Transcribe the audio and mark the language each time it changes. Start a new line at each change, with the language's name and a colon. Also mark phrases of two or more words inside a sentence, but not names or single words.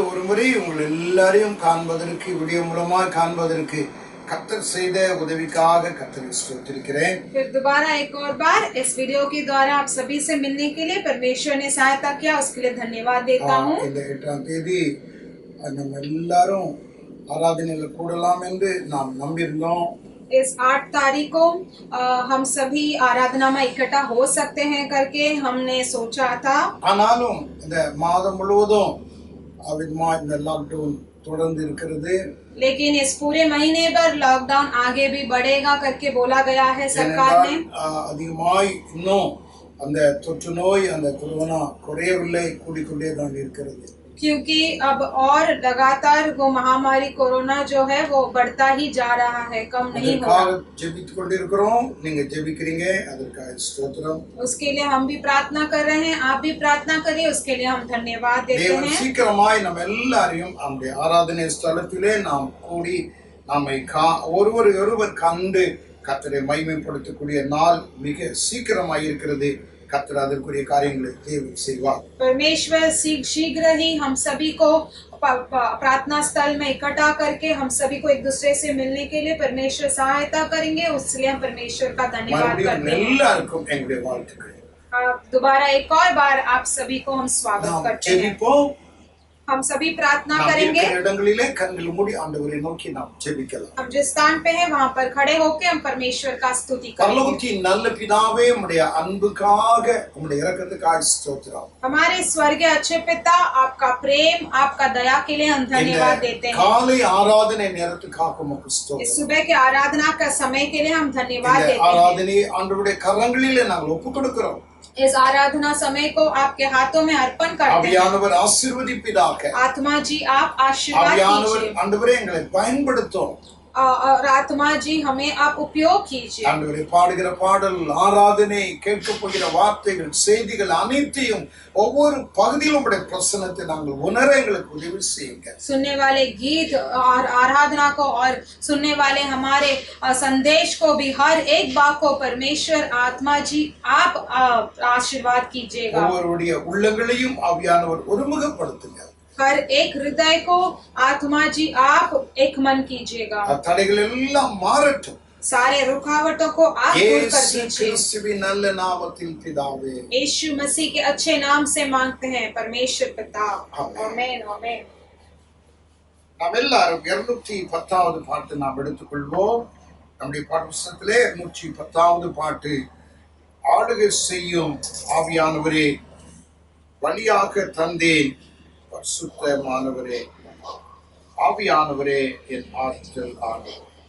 Tamil: இதுவரை உங்கள் எல்லாரையும் காண்பதற்கு வீடியோ மூலமாக காண்பதற்கு கர்த்தர் செய்த உதவிக்காக கர்த்தரை ஸ்தோத்திரிக்கிறேன்.
Hindi: फिर दोबारा एक और बार इस वीडियो के द्वारा आप सभी से मिलने के लिए परमेश्वर ने सहायता किया, उसके लिए धन्यवाद देता हूँ.
Tamil: இந்த 8ஆம் தேதி நம்ம எல்லாரும் ஆராதனையில் கூடலாம் என்று நாம் நம்பியிருந்தோம்.
Hindi: इस 8 तारीख को हम सभी आराधना में इकट्ठा हो सकते हैं करके हमने सोचा था.
Tamil: ஆனாலும் இந்த மாதம் முழுவதும் அவிதமா இந்த லாக்டவுன் தொடர்ந்து இருக்கிறது.
Hindi: लेकिन इस पूरे महीने भर लॉकडाउन आगे भी बढ़ेगा करके बोला गया है सरकार ने.
Tamil: அதிகமாய் இன்னும் அந்த தொற்று நோய் அந்த கொரோனா குறையவில்லை, கூடிக்கொண்டே தான் இருக்கிறது.
Hindi: क्योंकि अब और लगातार वो महामारी कोरोना जो है वो बढ़ता ही जा रहा है, कम नहीं हो रहा.
Tamil: ஜெபித்துக் கொண்டிருக்கிறோம், நீங்க ஜெபிக்கிறீங்க, அதற்காக ஸ்தோத்திரம்.
Hindi: उसके लिए हम भी प्रार्थना कर रहे हैं, आप भी प्रार्थना करिए, उसके लिए हम धन्यवाद देते हैं.
Tamil: தேவன் சீக்கிரமாய் நம்ம எல்லாரையும் நம்முடைய ஆராதனை ஸ்தலத்திலே நாம் கூடி நம்மை ஒருவர் கண்டு கர்த்தரை மகிமைப்படுத்தக்கூடிய நாள் மிக சீக்கிரமாய் இருக்கிறது. கர்த்தர் அதற்குரிய காரியங்களை தேவன் செய்வார்.
Hindi: परमेश्वर शीघ्र ही हम सभी को प्रार्थना स्थल में इकट्ठा करके हम सभी को एक दूसरे से मिलने के लिए परमेश्वर सहायता करेंगे, उसके लिए हम परमेश्वर का धन्यवाद करते हैं.
Tamil: எல்லாருக்கும் எங்களுடைய வாழ்த்துக்கள்.
Hindi: दोबारा एक और बार आप सभी को हम स्वागत करते हैं. हम सभी प्रार्थना करेंगे.
Tamil: இடங்களிலே கண்கள் மூடி ஆண்டவரை நோக்கி நாம் ஜெபிக்கலாம்.
Hindi: हम जिस स्थान पे हैं वहां पर खड़े होकर हम परमेश्वर का स्तुति करेंगे.
Tamil: பரலோகத்தின் நல்ல பிதாவே, உம்முடைய அன்புக்காக உம்முடைய இரக்கத்துக்காக ஸ்தோத்திரம்.
Hindi: हमारे स्वर्गीय अच्छे पिता, आपका प्रेम, आपका दया के लिए हम धन्यवाद देते हैं.
Tamil: காலை ஆராதனை நேரத்துக்காக உமக்கு ஸ்தோத்திரம்.
Hindi: इस सुबह के आराधना का समय के लिए हम धन्यवाद देते हैं.
Tamil: ஆராதனை ஆண்டவருடைய கரங்களிலே நாங்கள் ஒப்புக்கொடுக்கிறோம்.
Hindi: इस आराधना समय को आपके हाथों में अर्पण करते हैं.
Tamil: ஆவியானவர் ஆசீர்வதிப்பீராக.
Hindi: आत्मा जी आप आशीर्वाद
Tamil: ஆவியானவர்
Hindi: कीजिए.
Tamil: ஆண்டவரே எங்களை பயன்படுத்தும்.
Hindi: और आत्मा जी हमें आप उपयोग कीजिए.
Tamil: ஆண்டவரே பாடுகிற பாடல், ஆராதனை, கேட்க போகிற வார்த்தைகள், செய்திகள் அனைத்தையும் ஒவ்வொரு பகுதியிலும் உடைய பிரசன்னத்தை நாங்கள் உணர எங்களுக்கு உதவி செய்யுங்க.
Hindi: सुनने वाले गीत और आराधना को और सुनने वाले हमारे संदेश को भी हर एक बात को परमेश्वर आत्मा जी आप आशीर्वाद कीजिएगा.
Tamil: ஒவ்வொருடைய உள்ளங்களையும் ஆவியானவர் ஒருமுகப்படுத்துங்க.
Hindi: हर एक हृदय को आत्मा जी आप एक मन कीजिएगा.
Tamil: தடைகள் எல்லாம் மாறட்டும்.
Hindi: सारे रुकावटों को आप दूर कर
Tamil: இயேசு
Hindi: दीजिए.
Tamil: கிறிஸ்துவின் நல்ல நாமத்தில் பிதாவே.
Hindi: यीशु मसीह के अच्छे नाम से मांगते हैं परमेश्वर पिता. आमीन आमीन.
Tamil: நாம் எல்லாரும் 210வது பாட்டு நாம் எடுத்துக்கொள்வோம். நம்முடைய பாடப்புத்தகத்திலே 210வது பாட்டு, ஆளுகை செய்யும் ஆவியானவரே வழியாக தந்தேன் பரிசுத்தமானவரே, ஆவியானவரே என் ஆற்றல் ஆனவர்.